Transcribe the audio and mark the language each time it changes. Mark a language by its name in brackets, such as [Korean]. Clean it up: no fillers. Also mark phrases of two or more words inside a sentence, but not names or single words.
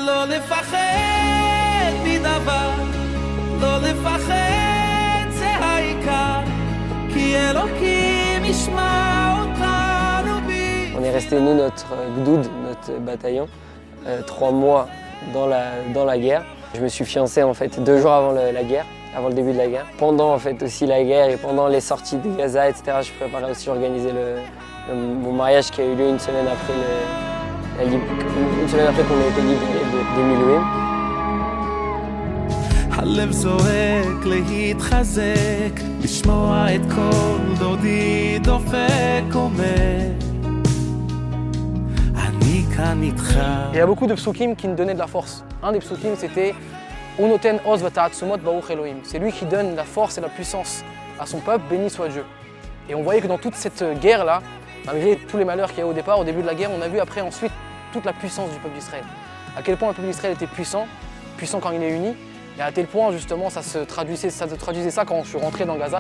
[French] On est resté, nous, notre gdoud, notre bataillon, 3 mois dans la guerre. Je me suis fiancé en fait 2 jours avant la guerre, avant le début de la guerre. Pendant en fait aussi la guerre et pendant les sorties de Gaza, etc., je préparais aussi organiser mon mariage qui a eu lieu une semaine après qu'on a été libérés des Milouim. [Hebrew] הלב זועק להתחזק, לשמוע את כל דודי דופק אומר אני כאן איתך. [French] Il y a beaucoup de psukim qui nous donnaient de la force. Un des psukim, c'était [Hebrew] ונותן עוז ותעצומות ברוך אלוהים. [French] C'est lui qui donne la force et la puissance à son peuple, béni soit Dieu. Et on voyait que dans toute cette guerre-là, malgré tous les malheurs qu'il y a eu au départ, au début de la guerre, on a vu après ensuite toute la puissance du peuple d'Israël. À quel point le peuple d'Israël était puissant quand il est uni. Et à tel point, justement, ça se traduisait ça quand je suis rentré dans Gaza.